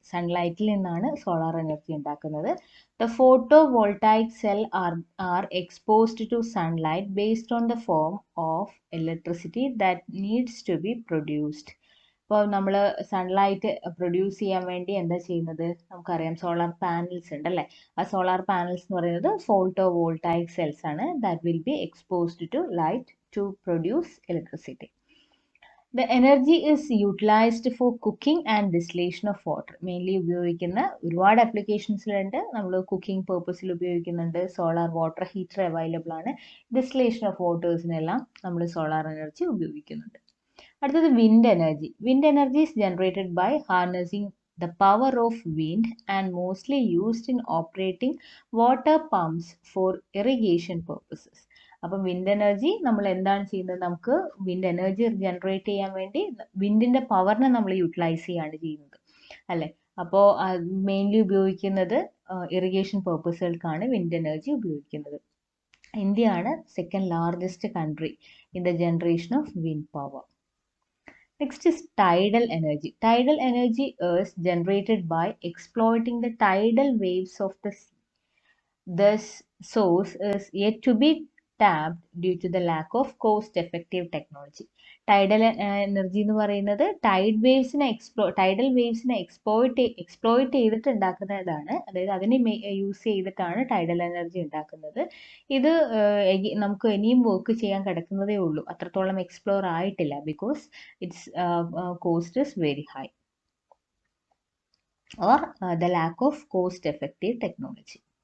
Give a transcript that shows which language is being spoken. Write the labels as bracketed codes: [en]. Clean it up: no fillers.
[ml] സൺലൈറ്റിൽ നിന്നാണ് solar energy ഉണ്ടാക്കുന്നത്. [en] The photovoltaic cell are exposed to sunlight based on the form of electricity that needs to be produced. [ml] ഇപ്പോൾ നമ്മൾ sunlight produce ചെയ്യാൻ വേണ്ടി എന്താ ചെയ്യുന്നത്? നമുക്കറിയാം സോളാർ പാനൽസ് ഉണ്ടല്ലേ. ആ സോളാർ പാനൽസ് എന്ന് പറയുന്നത് ഫോട്ടോ വോൾട്ടായിക് സെൽസ് ആണ് [en] That will be exposed to light to produce electricity. The energy is utilized for cooking and distillation of water. [ml] Mainly ഉപയോഗിക്കുന്ന ഒരുപാട് ആപ്ലിക്കേഷൻസിലുണ്ട്. നമ്മൾ കുക്കിംഗ് പേർപ്പസിൽ ഉപയോഗിക്കുന്നുണ്ട്. സോളാർ വാട്ടർ ഹീറ്റർ അവൈലബിൾ ആണ്. ഡിസ്റ്റിലേഷൻ ഓഫ് വാട്ടേഴ്സിനെല്ലാം നമ്മൾ solar energy ഉപയോഗിക്കുന്നുണ്ട്. അടുത്തത് wind energy. [en] Wind energy is generated by harnessing the power of wind and mostly used in operating water pumps for irrigation purposes. [ml] അപ്പം wind energy നമ്മൾ എന്താണ് ചെയ്യുന്നത്? നമുക്ക് wind energy generate ചെയ്യാൻ വേണ്ടി വിൻഡിന്റെ പവറിനെ നമ്മൾ യൂട്ടിലൈസ് ചെയ്യാണ് ചെയ്യുന്നത് അല്ലേ. അപ്പോൾ മെയിൻലി ഉപയോഗിക്കുന്നത് ഇറിഗേഷൻ പേർപ്പസുകൾക്കാണ് വിൻഡ് എനർജി ഉപയോഗിക്കുന്നത്. [en] ഇന്ത്യയാണ് second largest country in the generation of wind power. Next is tidal energy. Tidal energy is generated by exploiting the tidal waves of the sea. This source is yet to be tapped due to the lack of cost-effective technology. [ml] Tidal energy എന്ന് പറയുന്നത് tidal waves exploit ചെയ്തിട്ട് ഉണ്ടാക്കുന്നതാണ്. അതായത് അതിനെ use ചെയ്തിട്ടാണ് tidal energy ഉണ്ടാക്കുന്നത്. ഇത് നമുക്ക് ഇനിയും വർക്ക് ചെയ്യാൻ കിടക്കുന്നതേ ഉള്ളൂ. അത്രത്തോളം എക്സ്പ്ലോർ ആയിട്ടില്ല. [en] Because it's cost is very high or the lack of cost effective technology.